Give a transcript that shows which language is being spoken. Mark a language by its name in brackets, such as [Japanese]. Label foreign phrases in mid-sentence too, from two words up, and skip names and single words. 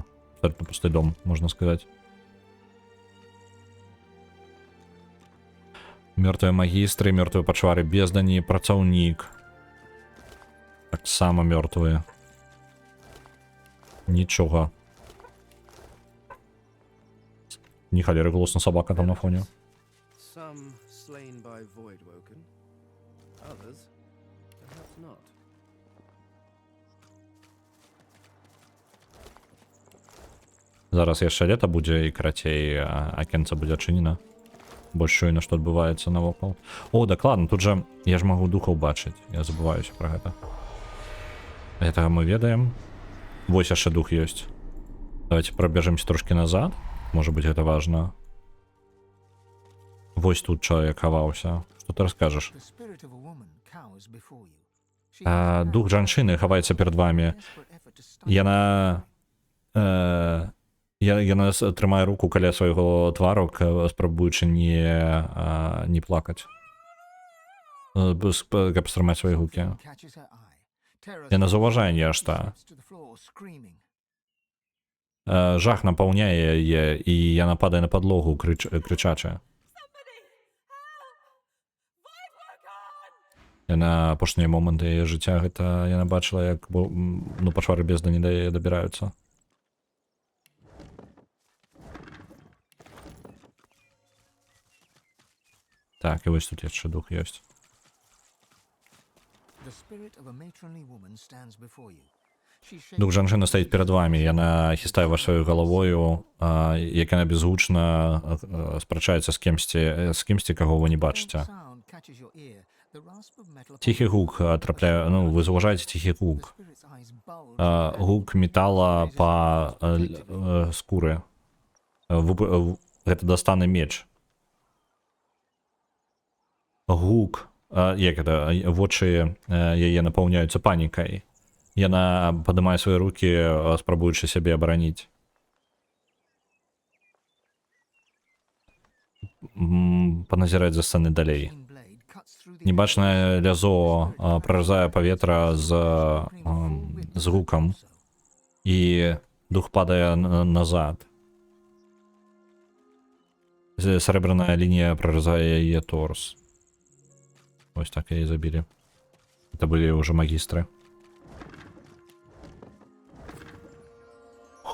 [Belarusian] Абсолютно пусты дом, можна сказаць. Мёртвыя магістры, мёртвыя пачвары бездані, працаўнік. Таксама мёртвыя. Нічога. Не халеры голосна сабака там на фоне. [English] Some slain by Voidwoken. Others, perhaps not. [Belarusian] Зараз яшчэ лета будзе і карацей акенца будзе адчынена. Больш шуйна, што адбываецца навокал. О, дакладна, тут жа я ж магу духаў бачыць. Я забываюся пра гэта. Гэтага мы ведаем. Вось яшчэ дух ёсць. Давайте прабежымся трошкі назад. Можа быць, гэта важна. Вось тут чалавек хаваўся. Што ты раскажаш? [English] the spirit of a woman cowers before you. She [Belarusian] Дух жанчыны хаваецца перад вамі. [English] desperate effort to stop [Belarusian] Яна... Яна трымае руку каля свайго твару, спрабуючы не плакаць. Каб стрымаць свае гукі. [English] catches her eye. Terror [Belarusian] Яна заўважае нешта. [English] slips to the floor, screaming. [Belarusian] Жах напаўняе яе, і яна падае на падлогу, крычача. Яна апошнія моманты яе жыцця, гэта яна бачыла, як пачвары бездані да яе дабіраюцца. Так, і вось тут яшчэ дух ёсць. [English] The spirit of a matronly woman stands before you. She shakes [Belarusian] Дух жанчыны стаіць перад вамі, яна хістае вашою галавою, як яна безгучна спрачаецца з кімсьці, каго вы не бачыце. [English] sound catches your ear. The rasp of metal upon [Belarusian] Ціхі гук трапляе, вы заўважаеце ціхі the гук. [English] spirit's eyes bulge. [Belarusian] Гук метала па скуры. Гэта дастаны меч. Гук, як гэта, вочы яе напаўняюцца панікай. Яна падымае свае рукі, спрабуючы сябе абараніць. Паназіраць за сцэны далей. [English] Green blade cuts through the [Belarusian] Небачнае лязо праразае паветра з гукам, і дух падае назад. Срэбраная лінія праразае яе торс. Ось так яе забілі. Это былі ўжо магістры.